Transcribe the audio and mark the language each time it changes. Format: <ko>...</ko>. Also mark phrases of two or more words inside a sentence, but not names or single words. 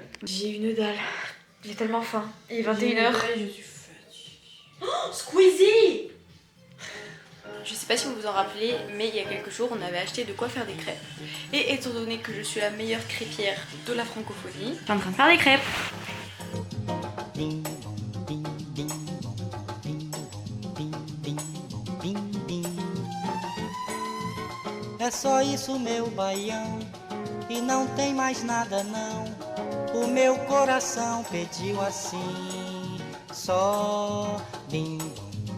<fr>J'ai une dalle. J'ai tellement faim. Il est 21h. Je suis fatiguée. Squeezie! Je sais pas si vous vous en rappelez, mais il y a quelques jours, on avait acheté de quoi faire des crêpes. Et étant donné que je suis la meilleure crêpière de la francophonie, je suis en train de faire des crêpes.</fr> <pt>É só isso, meu baião, e não tem mais nada não. O meu coração pediu assim, só bim bom.</pt>